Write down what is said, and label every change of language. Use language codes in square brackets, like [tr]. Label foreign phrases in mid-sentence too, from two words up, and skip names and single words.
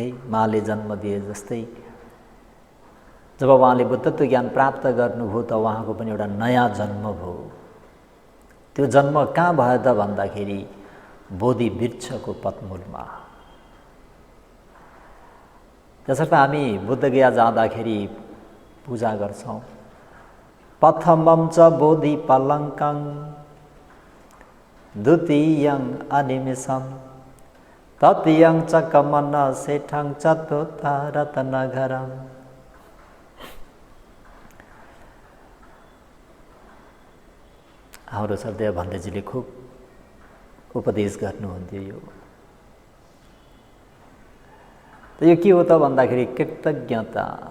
[ne] माले जन्म दिए जस्तै जब उहाँले बुद्धत्व ज्ञान प्राप्त गर्नुभयो त उहाँको पनि एउटा नयाँ जन्म भयो। त्यो जन्म कहाँ भयो त भन्दाखेरि बोधिवृक्षको पतमूलमा। त्यसर्थ हामी बुद्धगया जाँदाखेरि पूजा गर्छौँ। [pi] प्रथमं च बोधि पर्लङ्कं द्वितीयं अनिमिषं तृतीयं च कमन सेठं चतुर्थ रत्नघरम्। [ne] हाम्रो श्रद्धेय भन्तेजीले खुब उपदेश गर्नुहुन्थ्यो। यो के हो त भन्दाखेरि कृतज्ञता।